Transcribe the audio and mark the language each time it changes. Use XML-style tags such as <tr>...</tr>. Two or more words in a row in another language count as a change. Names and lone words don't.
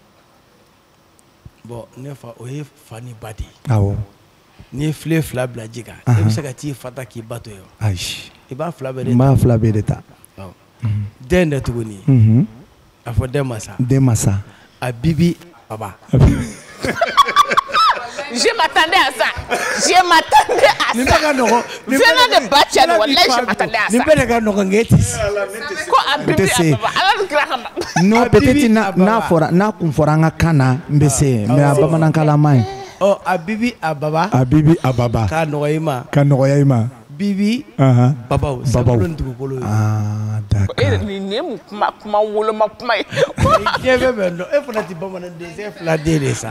<bm>Bon ne fa o ye fani ba de. Awɔ. Ni ye filen fila bila ji kan. E bɛ se ka t'i fa ta k'i ba to yen. Ayi. I b'a fila bɛɛ de ta. N b'a fila bɛɛ de ta. Den dɛ tuguni. A fɔ den masa. Den masa. A bibi baba.</bm> <fr>Je m'attendais à ça.</fr> <bm>Ni bɛ ka nɔgɔ.</bm> <fr>Venant de Bachan, wallahi je m'attendais à ça.</fr> <bm>Ni bɛ de ka nɔgɔ nge ti. Ko a bibi a baba. Ala ni kira kama.</bm> <fr>Non peut-être</fr> <bm>n'a kun fɔra an ka kan na n bɛ se mais a bamanankanlama ye. Oh a bibi a baba. A bibi a baba. K'a nɔgɔya i ma. Ka nɔgɔya i ma. Bibi babaw. Babaw. Ah d'accord. Ni ne mu kuma woloma kuma ye. Diɲɛ bɛɛ bɛ dɔn e fana ti bamananden e fila den de sa.</bm>